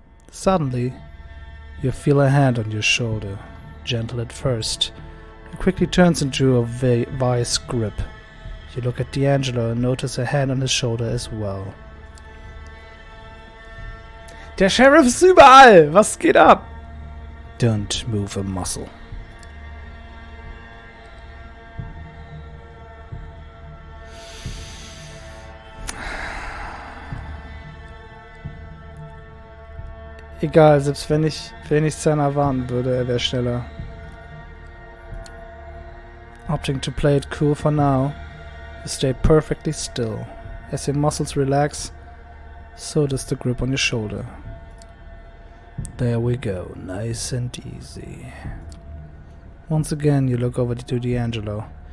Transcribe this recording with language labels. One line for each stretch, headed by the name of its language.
English: Suddenly, you feel a hand on your shoulder, gentle at first. It quickly turns into a vice grip. You look at D'Angelo and notice a hand on his shoulder as well.
German: Der Sheriff ist überall! Was geht ab?
English: Don't move a muscle.
German: Egal, selbst wenn ich Sana warnen würde, er wäre schneller.
English: Opting to play it cool for now, you stay perfectly still. As your muscles relax, so does the grip on your shoulder. There we go, nice and easy. Once again, you look over to D'Angelo.